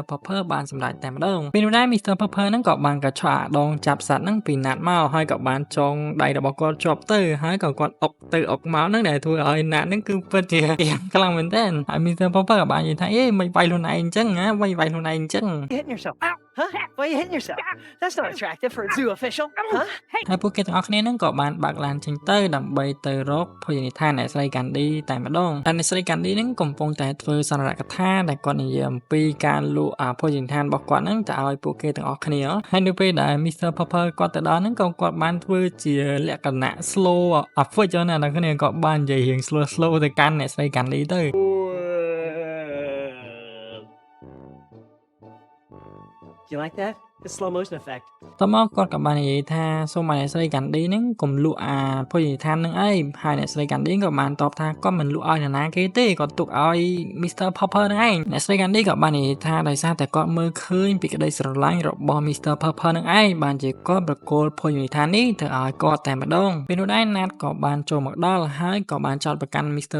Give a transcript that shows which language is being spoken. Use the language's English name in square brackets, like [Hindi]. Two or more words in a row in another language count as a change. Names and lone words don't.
[Khmer] Popper បានសម្រេចតែម្ដងពេលនោះដែរ Mr. Popper ហ្នឹងក៏បានកញ្ឆក់អាដងចាប់សត្វហ្នឹងពីណាត់មកហើយក៏បានចងដៃរបស់គាត់ជាប់ទៅហើយក៏គាត់អុកទៅអុកមកហ្នឹងដែលធ្វើឲ្យណាត់ហ្នឹងគឺពិតជាខ្លាំងមែនទែនហើយ Mr. Popper ក៏បាននិយាយថាមិនវាយខ្លួនឯងអញ្ចឹងណាវាយខ្លួនឯងអញ្ចឹង [English] Hitting yourself. Ow! Huh? Why are you hitting yourself? That's not attractive for a zoo official. Huh? [Khmer] ហើយពួកគេទាំងអស់គ្នាហ្នឹងក៏បានបើកឡានចេញទៅដើម្បីទៅរកភោជនីយដ្ឋានអ្នកស្រី Candy តែម្ដងតែអ្នកស្រី Candy ហ្នឹងកំពុងតែធ្វើសន្និកថាដែលគាត់និយាយអំពីការលក់ភោជនីយដ្ឋានរបស់គាត់ហ្នឹងទៅឲ្យពួកគេទាំងអស់គ្នាហើយនៅពេលដែល Mr. Popper គាត់ទៅដល់ហ្នឹងក៏គាត់បានធ្វើជាលក្ខណៈ slow អាហ្វិចណាអ្នកគ្នាក៏បាននិយាយរៀង slow ទៅកាន់អ្នកស្រី Candy ទៅ [English] Do you like that? The slow motion effect. [Khmer] តមកគាត់ក៏បាននិយាយថាសូមឲ្យអ្នកស្រី Candy ហ្នឹងកុំលក់អាភោជនីយដ្ឋានហ្នឹងអីហើយអ្នកស្រី Candy ក៏បានតបថាគាត់មិនលក់ឲ្យនរណាគេទេគាត់ទុកឲ្យ Mr. Popper ហ្នឹងឯងអ្នកស្រី Candy ក៏បាននិយាយថាដោយសារតែគាត់មើលឃើញពីក្តីស្រឡាញ់របស់ Mr. Popper ហ្នឹងឯងបានជាគាត់ប្រគល់ភោជនីយដ្ឋាននេះទៅឲ្យគាត់តែម្ដងពេលនោះដែរ Nat ក៏បានចូលមកដល់ហើយក៏បានចោទប្រកាន់ Mr.